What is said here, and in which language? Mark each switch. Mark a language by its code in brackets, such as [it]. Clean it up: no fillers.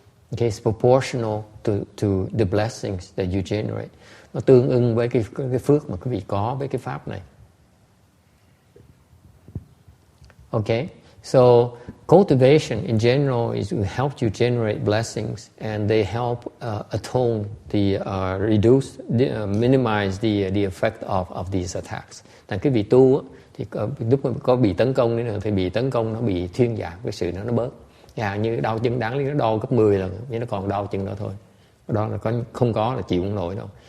[en] Okay, it's proportional to the blessings that you generate. [vi] Nó tương ưng với cái phước mà quý vị có với cái pháp này. [en] Okay, so cultivation in general helps you generate blessings, and they help atone reduce, minimize the effect of these attacks. [vi] Thành cái vị tu thì lúc mà có bị tấn công nữa thì bị tấn công nó bị thuyên giảm, cái sự nó bớt. Như đau chân đáng lý nó đau gấp 10 lần, nhưng nó còn đau chân đó thôi. Đó là không có là chịu không nổi đâu.